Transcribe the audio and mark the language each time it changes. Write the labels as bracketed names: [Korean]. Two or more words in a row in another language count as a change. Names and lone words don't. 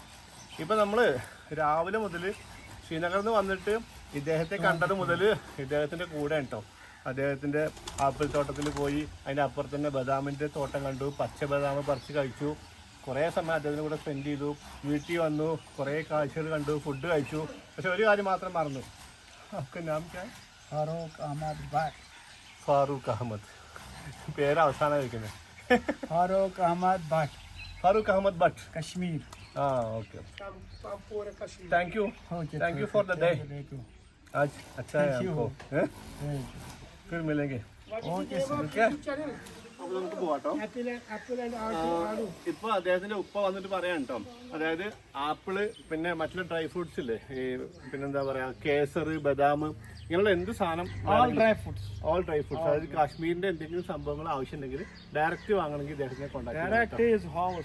[Malayalam] ഇപ്പം നമ്മൾ രാവിലെ മുതൽ ശ്രീനഗറിൽ നിന്ന് വന്നിട്ട് ഇദ്ദേഹത്തെ കണ്ടത് മുതൽ ഇദ്ദേഹത്തിൻ്റെ കൂടെ കേട്ടോ അദ്ദേഹത്തിൻ്റെ ആപ്പിൾ തോട്ടത്തിൽ പോയി. അതിൻ്റെ അപ്പുറത്ത് തന്നെ ബദാമിൻ്റെ തോട്ടം കണ്ടു, പച്ച ബദാം പറിച്ച് കഴിച്ചു. കുറേ സമയം അദ്ദേഹത്തിൻ്റെ കൂടെ സ്പെൻഡ് ചെയ്തു. വീട്ടിൽ വന്നു, കുറേ കാഴ്ചകൾ കണ്ടു, ഫുഡ് കഴിച്ചു. പക്ഷെ ഒരു കാര്യം മാത്രം മറന്നു. [Hindi] आपका नाम क्या है? फारूक अहमद. [Malayalam] പേര് അവസാനം കഴിക്കുന്നത് [Hindi] फारूक अहमद भट्ट कश्मीर. [English] Okay, thank you for the day. [Hindi] आज अच्छा है आपको. फिर मिलेंगे. [Malayalam] നമുക്ക് പോവാട്ടോ. ഇപ്പൊ അദ്ദേഹത്തിന്റെ ഉപ്പ വന്നിട്ട് പറയാൻ കേട്ടോ. അതായത് ആപ്പിള്, പിന്നെ മറ്റുള്ള [English] dry fruits [Malayalam] ഇല്ലേ, ഈ പിന്നെന്താ പറയാ കേസർ, ബദാം, ഇങ്ങനെയുള്ള എന്ത് സാധനം [English] all dry fruits [Malayalam] അതായത് കാശ്മീരിന്റെ എന്തെങ്കിലും സംഭവങ്ങൾ ആവശ്യമുണ്ടെങ്കിൽ ഡയറക്റ്റ് വാങ്ങണമെങ്കിൽ ഇദ്ദേഹത്തിനെ കോൺടാക്ട്.